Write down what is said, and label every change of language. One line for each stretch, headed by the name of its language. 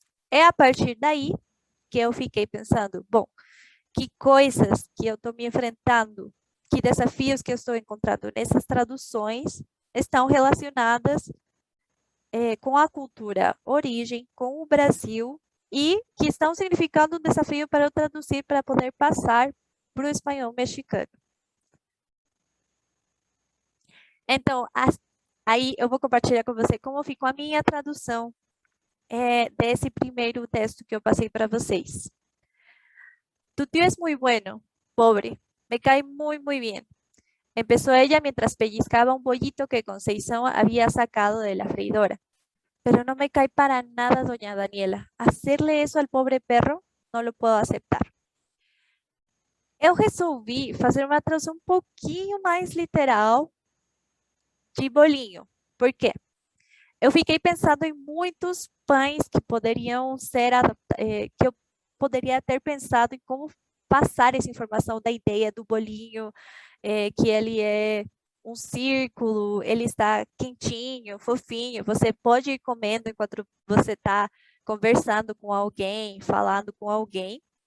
Portuguese: É a partir daí que eu fiquei pensando, bom, que coisas que eu estou me enfrentando, que desafios que eu estou encontrando nessas traduções estão relacionadas com a cultura origem, com o Brasil, e que estão significando um desafio para eu traduzir para poder passar para o espanhol mexicano. Então, aí eu vou compartilhar com você como ficou a minha tradução desse primeiro texto que eu passei para vocês.
Spanish: Tu tío es muy bueno, pobre, me cae muy, muy bien. Empezó ella mientras pellizcaba un bollito que Conceizón había sacado de la freidora. Pero no me cae para nada, doña Daniela. Hacerle eso al pobre perro, no lo puedo aceptar.
Portuguese: Eu resolvi fazer uma tradução um pouquinho mais literal de bolinho. Por quê? Eu fiquei pensando em muitos pães que poderiam ser que eu poderia ter pensado em como passar essa informação da ideia do bolinho, que ele é um círculo, ele está quentinho, fofinho, você pode ir comendo enquanto você está conversando com alguém, falando com alguém.